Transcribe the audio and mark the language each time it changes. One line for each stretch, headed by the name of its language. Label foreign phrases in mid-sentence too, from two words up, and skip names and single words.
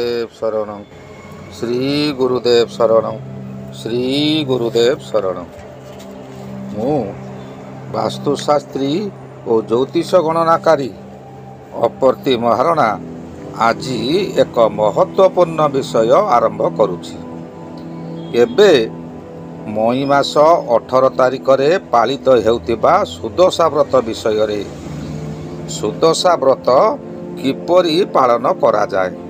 Sanskrit: गुरुदेव शरणं श्री गुरुदेव शरणं श्री गुरुदेव शरणं।
Odia: ମୁ ବାସ୍ତୁଶାସ୍ତ୍ରୀ ଔର ଜ୍ୟୋତିଷ ଗଣନାକାରୀ अपर्ति महारणा ଆଜ ଏକ ମହତ୍ୱପୂର୍ଣ୍ଣ ବିଷୟ ଆରମ୍ଭ କରୁଛି। ଏବେ ମଇ ମାସ 18 ତାରିଖ ରେ ପାଳିତ ହେଉଥିବା ସୁଦଶା ବ୍ରତ ବିଷୟ ରେ ସୁଦଶା ବ୍ରତ କିପରି ପାଳନ କରା ଯାଏ,